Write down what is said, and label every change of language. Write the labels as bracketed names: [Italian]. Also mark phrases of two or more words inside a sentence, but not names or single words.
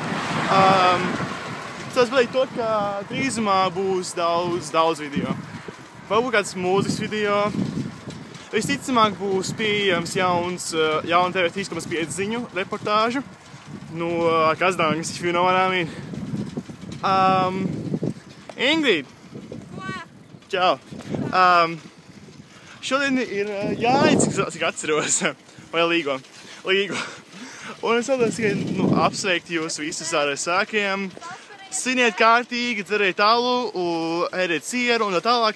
[Latvian] Es pateikt to, ka drīzumā būs daudz video. Varbūt kāds mūzikas video. Visticamāk būs pieejams jauna TV 3,5 ziņu reportāžu no Kazdāņas, [English] if you know what I mean. [Latvian] Ingrid! Čau! Šodien ir jāiet, cik atceros, vai Līgo. Un es vēlos tikai apsveikt jūs visus ar svētkiem. Sviniet kārtīgi, dzeriet alu, ēdiet sieru un tā tālāk.